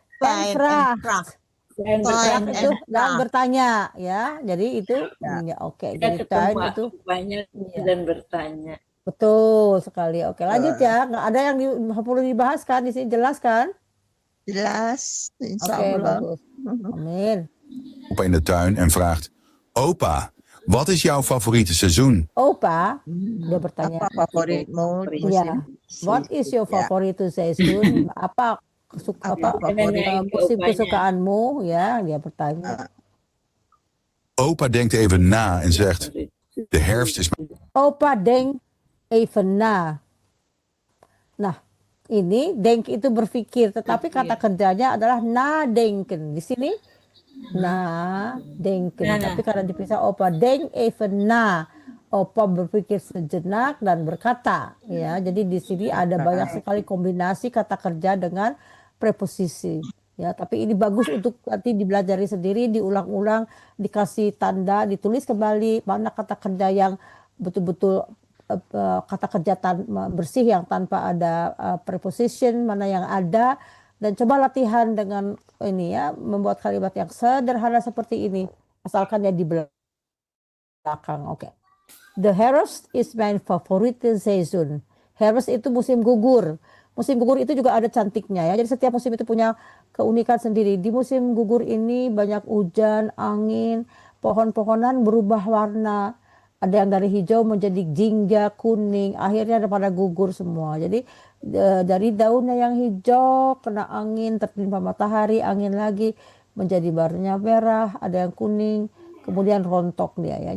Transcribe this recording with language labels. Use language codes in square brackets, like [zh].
[id] Vraag itu dan bertanya ya. Jadi itu ya oke. Jadi tuin itu banyak dan bertanya. betul sekali. Oke, lanjut ya. Nggak ada yang perlu dibahas kan di sini, jelas kan? Jelas, insya Oke, Allah. bagus. Amin. [nl] in de tuin en vraagt: Opa, wat is jouw favoriete seizoen? [id] Opa, dia bertanya. Apa favoritmu di Ya, musim? [en] what is your favorite season? [id] Apa musim kesukaanmu? Ya, dia bertanya. [nl] Opa denkt even na en zegt: de herfst is Opa denk even na. [id] Nah, ini denk itu berpikir, tetapi kata kerjanya adalah nadenken. Di sini nadenken. Tapi karena dipisah [nl] opa denk even na. [id] Opa berpikir sejenak dan berkata, ya. Jadi di sini ada banyak sekali kombinasi kata kerja dengan preposisi. Ya, tapi ini bagus untuk nanti dipelajari sendiri, diulang-ulang, dikasih tanda, ditulis kembali mana kata kerja yang betul-betul kata kerja bersih yang tanpa ada preposition, mana yang ada, dan coba latihan dengan ini ya, membuat kalimat yang sederhana seperti ini, asalkan ya di belakang. Oke. [en] The herfst is my favorite season. [id] Herfst itu musim gugur. Musim gugur itu juga ada cantiknya ya. Jadi setiap musim itu punya keunikan sendiri. Di musim gugur ini banyak hujan, angin, pohon-pohonan berubah warna. Ada yang dari hijau menjadi jingga, kuning, akhirnya ada pada gugur semua. Jadi dari daunnya yang hijau kena angin, tertimpa matahari, angin lagi menjadi warnanya merah, ada yang kuning, kemudian rontok dia ya.